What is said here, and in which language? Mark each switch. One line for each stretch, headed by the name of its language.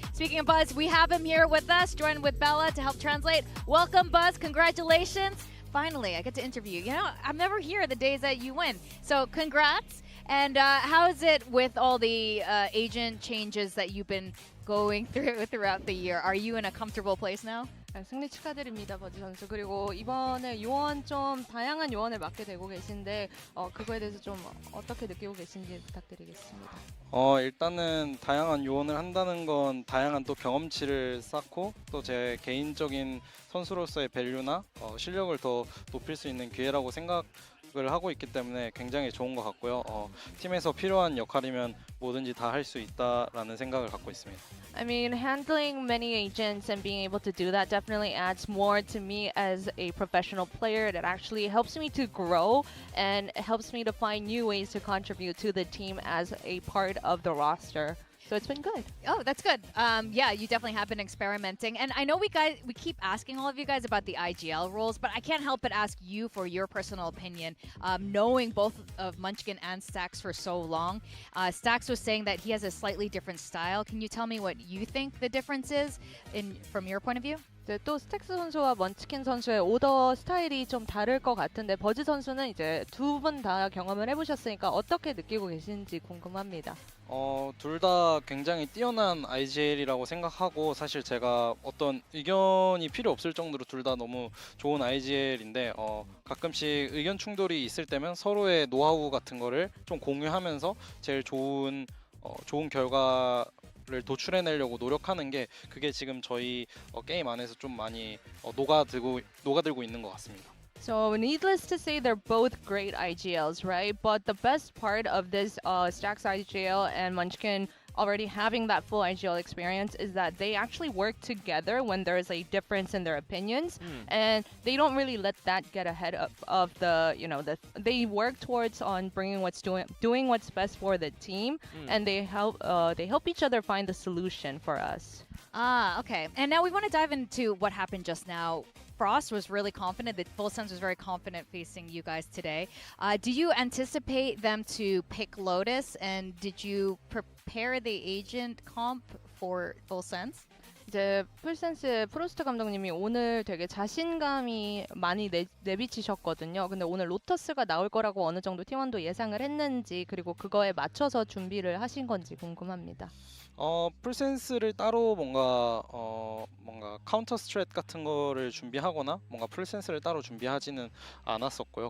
English: Speaking of Buzz, we have him here with us, joined with Bella to help translate. Welcome, Buzz. Congratulations. Finally, I get to interview you. I'm never here the days that you win. So congrats. And how is it with all the agent changes that you've been going through throughout the year? Are you in a comfortable place now?
Korean: 승리 축하드립니다, 버즈 선수. 그리고 이번에 요원 좀 다양한 요원을 맡게 되고 계신데 그거에 대해서 좀 어떻게 느끼고 계신지 부탁드리겠습니다. 일단은 다양한 요원을 한다는 건 다양한 또 경험치를 쌓고 또 제 개인적인 선수로서의 밸류나 실력을 더 높일 수 있는 기회라고 생각을 하고 있기 때문에 굉장히 좋은 것 같고요. 팀에서 필요한 역할이면 뭐든지 다 할 수 있다라는 생각을 갖고 있습니다.
English: I mean, handling many agents and being able to do that definitely adds more to me as a professional player. It actually helps me to grow and helps me to find new ways to contribute to the team as a part of the roster. So it's been good. Oh, that's good. Yeah, you definitely have been experimenting. And I know we keep asking all of you guys about the IGL rules, but I can't help but ask you for your personal opinion. Knowing both of Munchkin and Stax for so long, Stax was saying that he has a slightly different style. Can you tell me what you think the difference is from your point of view?
Korean: 이제 또 스택스 선수와 먼치킨 선수의 오더 스타일이 좀 다를 것 같은데 버즈 선수는 이제 두 분 다 경험을 해보셨으니까 어떻게 느끼고 계신지 궁금합니다. 둘 다 굉장히 뛰어난 IGL이라고 생각하고 사실 제가 어떤 의견이 필요 없을 정도로 둘 다 너무 좋은 IGL인데 가끔씩 의견 충돌이 있을 때면 서로의 노하우 같은 거를 좀 공유하면서 제일 좋은 결과를 도출해내려고 노력하는 게 그게 지금 저희 게임 안에서 좀 많이 녹아들고 있는 것 같습니다.
English: So needless to say, they're both great IGLs, right? But the best part of this Stax IGL and Munchkin already having that full IGL experience is that they actually work together when there's a difference in their opinions, and they don't really let that get ahead of the, you know, they work towards on bringing doing what's best for the team, and they help each other find the solution for us. Ah, okay. And now we want to dive into what happened just now. Frost was really confident. The Full Sense was very confident facing you guys today. Do you anticipate them to pick Lotus? And did you prepare the agent comp for Full Sense?
Korean: 이제 풀센스의 프로스트 감독님이 오늘 되게 자신감이 많이 내비치셨거든요. 근데 오늘 로터스가 나올 거라고 어느 정도 팀원도 예상을 했는지 그리고 그거에 맞춰서 준비를 하신 건지 궁금합니다. 풀센스를 따로 뭔가 카운터 스트랩 같은 거를 준비하거나 뭔가 풀센스를 따로 준비하지는 않았었고요.